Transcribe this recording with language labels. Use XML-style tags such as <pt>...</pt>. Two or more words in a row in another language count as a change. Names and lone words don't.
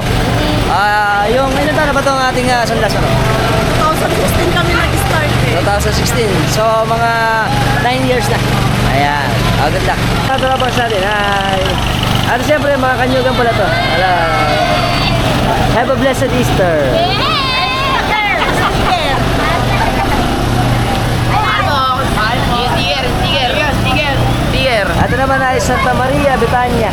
<tl>Yung ilan taon na ba itong ating San Lazaro? 2016 kami nag-start eh. 2016. So, mga 9 years na. Ayan.</tl> <en>Good luck.</en> <tl>Ito na pa sa atin. Hi. At siyempre, mga kanyugan pala to.</tl> <en>Have a blessed Easter.</en> <tl>Ito naman ay Santa Maria, Betania.</tl>